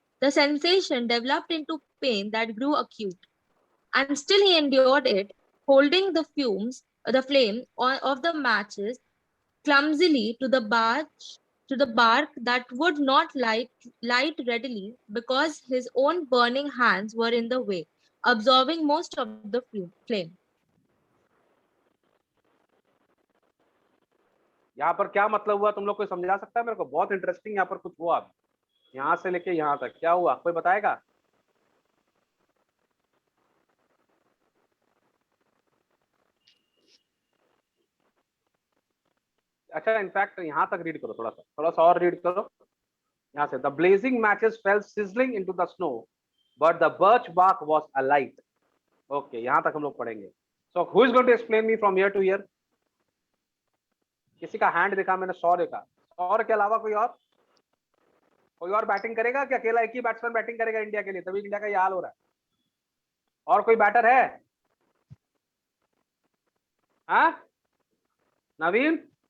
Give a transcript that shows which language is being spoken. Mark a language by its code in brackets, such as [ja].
[en] The sensation developed into pain that grew acute. And still he endured it, holding the flame of the matches clumsily to the bark that would not light readily because his own burning hands were in the way, absorbing most of the flame. [hi] यहाँ पर क्या मतलब हुआ, तुम लोग कोई समझा सकता है मेरे को? बहुत इंटरेस्टिंग यहाँ पर कुछ हुआ। यहाँ से लेके यहाँ तक क्या हुआ, कोई बताएगा? अच्छा, इनफैक्ट यहाँ तक रीड करो, थोड़ा सा और रीड करो यहाँ से। [en] The blazing matches fell sizzling into the snow, but the birch bark was alight. [hi] Okay, यहाँ तक हम लोग पढ़ेंगे. [en] So who is going to explain me from here to here? [hi] किसी का हैंड देखा मैंने, 100 देखा. 100 के अलावा कोई और बैटिंग करेगा क्या? अकेला एक ही बैट्समैन बैटिंग करेगा इंडिया के लिए, तभी इंडिया का ये हाल हो रहा है. और कोई बैटर है? हाँ नवीन?